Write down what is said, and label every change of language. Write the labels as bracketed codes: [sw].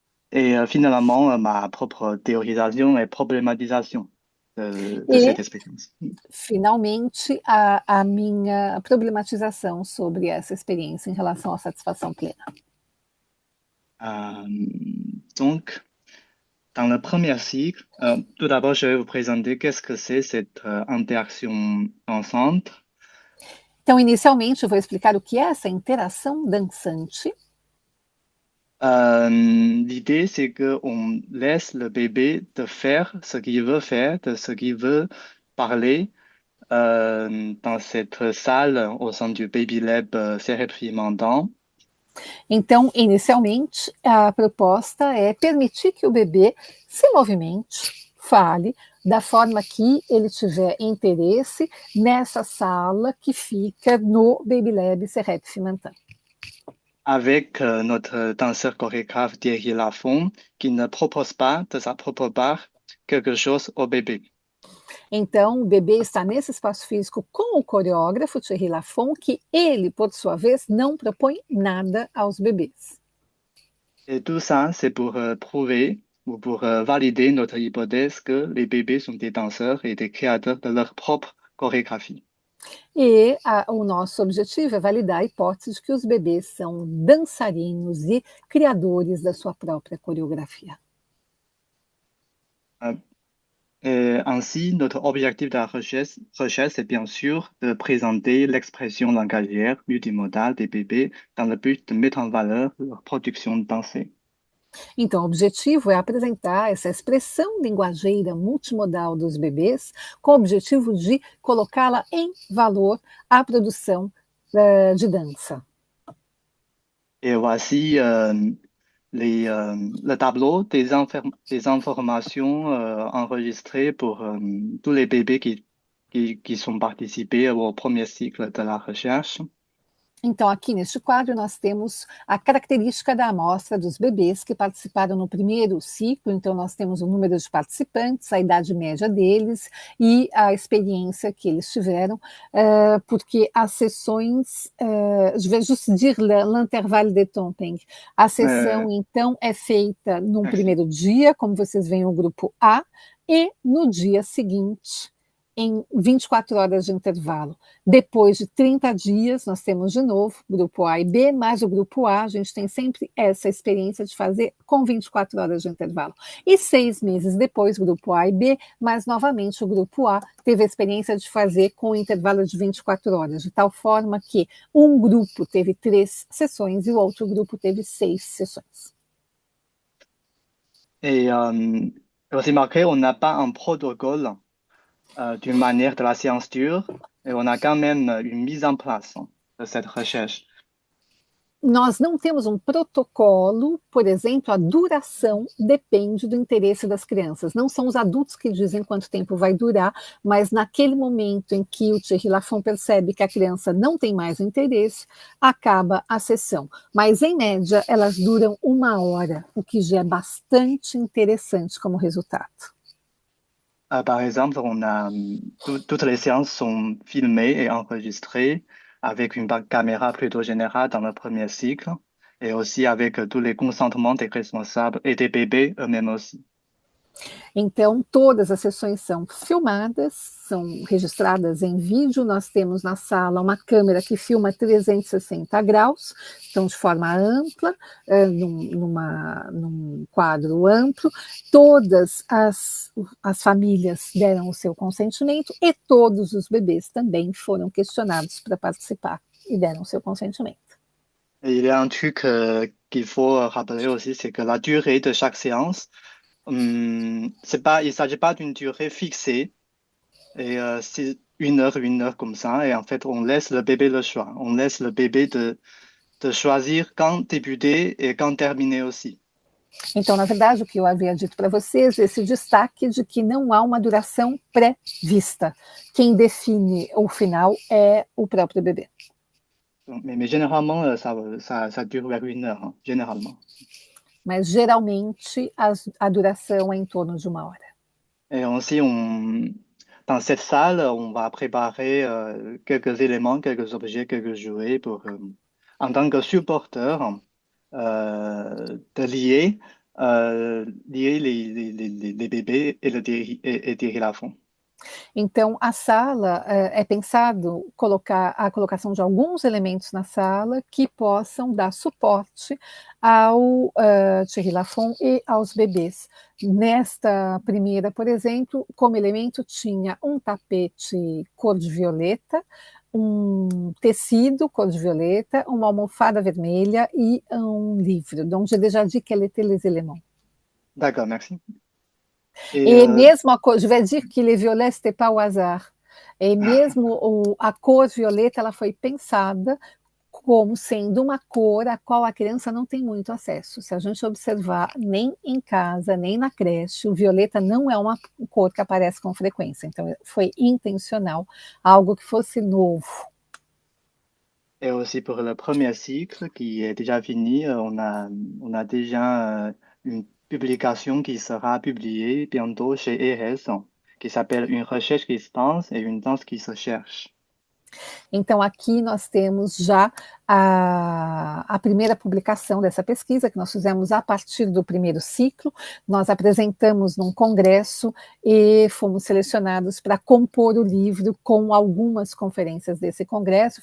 [fr] Et finalement, ma propre théorisation et problématisation de cette expérience. [pt] Finalmente, a minha problematização sobre essa experiência em relação à satisfação plena. [fr] Donc, dans le premier cycle, tout d'abord, je vais vous présenter qu'est-ce que c'est cette interaction dansante. [pt] Então, inicialmente, eu vou explicar o que é essa interação dançante. [fr] L'idée, c'est qu'on laisse le bébé de faire ce qu'il veut faire, de ce qu'il veut parler dans cette salle au sein du Baby Lab Cérébriment. [pt] Então, inicialmente, a proposta é permitir que o bebê se movimente, fale, da forma que ele tiver interesse nessa sala que fica no Baby Lab Serrette Fimantin. [fr] Avec notre danseur chorégraphe Thierry Lafont, qui ne propose pas de sa propre part quelque chose au bébé. [pt] Então, o bebê está nesse espaço físico com o coreógrafo Thierry Lafont, que ele, por sua vez, não propõe nada aos bebês. [fr] Et tout ça, c'est pour prouver ou pour valider notre hypothèse que les bébés sont des danseurs et des créateurs de leur propre chorégraphie. [pt] E o nosso objetivo é validar a hipótese de que os bebês são dançarinos e criadores da sua própria coreografia. [fr] Et ainsi, notre objectif de la recherche, c'est bien sûr de présenter l'expression langagière multimodale des bébés dans le but de mettre en valeur leur production dansée. [pt] Então, o objetivo é apresentar essa expressão linguageira multimodal dos bebês, com o objetivo de colocá-la em valor à produção de dança. [fr] Et voici le tableau des informations enregistrées pour tous les bébés qui sont participés au premier cycle de la recherche. [pt] Então, aqui neste quadro, nós temos a característica da amostra dos bebês que participaram no primeiro ciclo. Então, nós temos o número de participantes, a idade média deles e a experiência que eles tiveram, porque as sessões, [fr] je vais juste dire l'intervalle de temps. [pt] A Euh, sessão, então, é feita no [fr] Merci. [pt] primeiro dia, como vocês veem, o grupo A, e no dia seguinte, em 24 horas de intervalo. Depois de 30 dias, nós temos de novo grupo A e B, mas o grupo A, a gente tem sempre essa experiência de fazer com 24 horas de intervalo. E 6 meses depois, grupo A e B, mas novamente o grupo A teve a experiência de fazer com intervalo de 24 horas, de tal forma que um grupo teve 3 sessões e o outro grupo teve 6 sessões. [fr] Et aussi marqué, on n'a pas un protocole d'une manière de la science dure, et on a quand même une mise en place de cette recherche. [pt] Nós não temos um protocolo, por exemplo, a duração depende do interesse das crianças. Não são os adultos que dizem quanto tempo vai durar, mas naquele momento em que o Thierry Lafon percebe que a criança não tem mais interesse, acaba a sessão. Mas, em média, elas duram 1 hora, o que já é bastante interessante como resultado. [fr] Par exemple, toutes les séances sont filmées et enregistrées avec une caméra plutôt générale dans le premier cycle et aussi avec tous les consentements des responsables et des bébés eux-mêmes aussi. [pt] Então, todas as sessões são filmadas, são registradas em vídeo. Nós temos na sala uma câmera que filma 360 graus, então de forma ampla, num quadro amplo. Todas as famílias deram o seu consentimento e todos os bebês também foram questionados para participar e deram o seu consentimento. [fr] Et il y a un truc qu'il faut rappeler aussi, c'est que la durée de chaque séance, il ne s'agit pas d'une durée fixée. Et c'est 1 heure comme ça. Et en fait, on laisse le bébé le choix. On laisse le bébé de choisir quand débuter et quand terminer aussi. [pt] Então, na verdade, o que eu havia dito para vocês, esse destaque de que não há uma duração pré-vista. Quem define o final é o próprio bebê. [fr] Mais généralement, ça dure vers 1 heure, hein, généralement. [pt] Mas geralmente a duração é em torno de 1 hora. [fr] Et aussi, dans cette salle, on va préparer quelques éléments, quelques objets, quelques jouets pour, en tant que supporteur, de lier les bébés et Thierry Lafon. [pt] Então, a sala é pensado a colocação de alguns elementos na sala que possam dar suporte ao Thierry Lafon e aos bebês. Nesta primeira, por exemplo, como elemento tinha um tapete cor de violeta, um tecido cor de violeta, uma almofada vermelha e um livro. [fr] Donc, j'ai déjà dit quels étaient les éléments. D'accord, merci. Et [pt] E mesmo a cor, [fr] je vais dire que les violets, c'était pas au hasard. [pt] E mesmo a cor violeta, ela foi pensada como sendo uma cor a qual a criança não tem muito acesso. Se a gente observar, nem em casa, nem na creche, o violeta não é uma cor que aparece com frequência. Então, foi intencional, algo que fosse novo. [fr] Et aussi pour le premier cycle qui est déjà fini, on a déjà une publication qui sera publiée bientôt chez ERES, qui s'appelle Une recherche qui se pense et une danse qui se cherche. [pt] Então, aqui nós temos já a primeira publicação dessa pesquisa, que nós fizemos a partir do primeiro ciclo. Nós apresentamos num congresso e fomos selecionados para compor o livro com algumas conferências desse congresso.